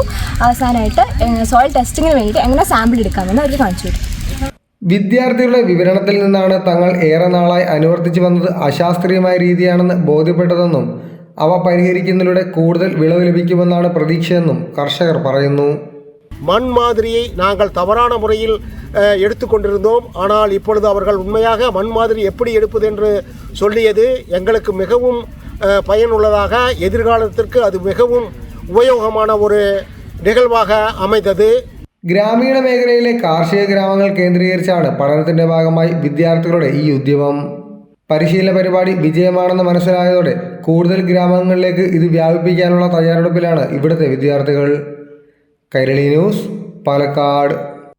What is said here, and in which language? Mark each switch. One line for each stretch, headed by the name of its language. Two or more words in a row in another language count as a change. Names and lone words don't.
Malayalam: അവസാനമായിട്ട്
English: soil testing
Malayalam: വേണ്ടിയിട്ട് എങ്ങനെ സാമ്പിൾ എടുക്കാമെന്ന് അവർ കാണിച്ചു കൊടുത്തു. വിദ്യാർത്ഥികളുടെ വിവരണത്തിൽ നിന്നാണ് തങ്ങൾ ഏറെ നാളായി അനുവർത്തിച്ചു വന്നത് അശാസ്ത്രീയമായ രീതിയാണെന്ന് ബോധ്യപ്പെട്ടതെന്നും അവ പരിഹരിക്കുന്നതിലൂടെ കൂടുതൽ വിളവ് ലഭിക്കുമെന്നാണ് പ്രതീക്ഷയെന്നും കർഷകർ പറയുന്നു.
Tamil: மண் மாதிரியை நாங்கள் தவறான முறையில் எடுத்துக்கொண்டிருந்தோம். ஆனால் இப்பொழுது அவர்கள் உண்மையாக மண் மாதிரி எப்படி எடுப்பது என்று சொல்லியது எங்களுக்கு மிகவும் பயனுள்ளதாக, எதிர்காலத்திற்கு அது மிகவும் உபயோகமான ஒரு நிகழ்வாக அமைந்தது.
Malayalam: ഗ്രാമീണ മേഖലയിലെ കാർഷിക ഗ്രാമങ്ങൾ കേന്ദ്രീകരിച്ചാണ് പഠനത്തിന്റെ ഭാഗമായി വിദ്യാർത്ഥികളുടെ ഈ ഉദ്യമം. പരിശീലന പരിപാടി വിജയമാണെന്ന് മനസ്സിലായതോടെ കൂടുതൽ ഗ്രാമങ്ങളിലേക്ക് ഇത് വ്യാപിപ്പിക്കാനുള്ള തയ്യാറെടുപ്പിലാണ് ഇവിടുത്തെ വിദ്യാർത്ഥികൾ. കൈരളി ന്യൂസ്, പാലക്കാട്.